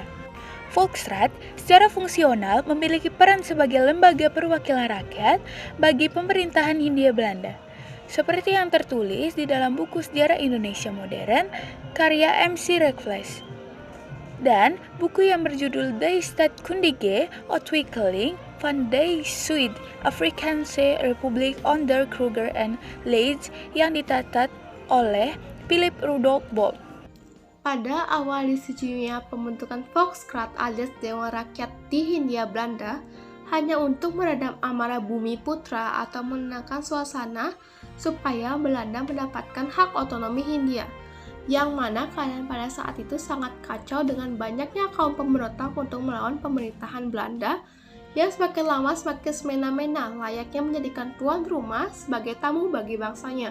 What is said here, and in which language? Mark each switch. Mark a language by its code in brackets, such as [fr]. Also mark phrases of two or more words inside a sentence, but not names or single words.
[id] Volksraad secara fungsional memiliki peran sebagai lembaga perwakilan rakyat bagi pemerintahan Hindia Belanda. Seperti yang tertulis di dalam buku Sejarah Indonesia Modern karya MC Rekfles. Dan buku yang berjudul De Staatkundige Ontwikkeling van de Zuid-Afrikaanse Republiek onder Kruger en Leeds yang ditatat oleh Philip Rudolf Bolt. Pada awal disetujuinya pembentukan Volksraad alias Dewan Rakyat di Hindia Belanda hanya untuk meredam amarah Bumi Putra atau menenangkan suasana supaya Belanda mendapatkan hak otonomi Hindia, yang mana keadaan pada saat itu sangat kacau dengan banyaknya kaum pemberontak untuk melawan pemerintahan Belanda yang semakin lama semakin semena-mena layaknya menjadikan tuan rumah sebagai tamu bagi bangsanya.